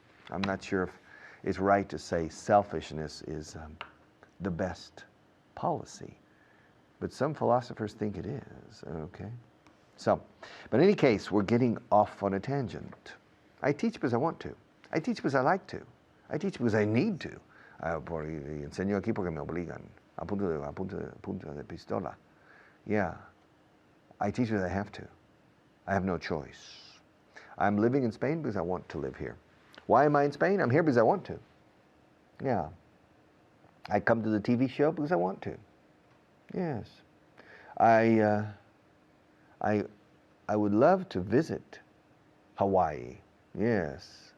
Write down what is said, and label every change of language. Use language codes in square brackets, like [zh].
[en] I'm not sure if it's right to say selfishness is the best policy, but some philosophers think it is, okay? So, but in any case, we're getting off on a tangent. I teach because I want to. I teach because I like to. I teach because I need to. [es] Enseño aquí porque me obligan. A punto de pistola. Yeah. [en] I teach because I have to. I have no choice. I'm living in Spain because I want to live here. Why am I in Spain? I'm here because I want to. Yeah. I come to the TV show because I want to. Yes. I would love to visit Hawaii. Yes.